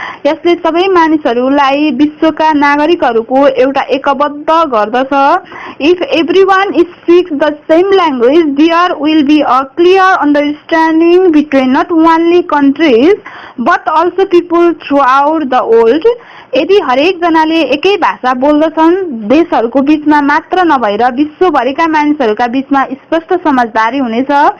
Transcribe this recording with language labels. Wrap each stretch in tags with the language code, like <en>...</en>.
<ne>यसले सबै मानिसहरूलाई विश्वका नागरिकहरूको एउटा एकबद्ध गर्दछ।</ne> <en>If everyone speaks the same language, there will be a clear understanding between not only countries but also people throughout the world.</en> <ne>यदि हरेक जनाले एकै भाषा बोल्दछन्, देशहरूको बीचमा मात्र नभएर विश्वभरिका मानिसहरूका बीचमा स्पष्ट समझदारी हुनेछ।</ne>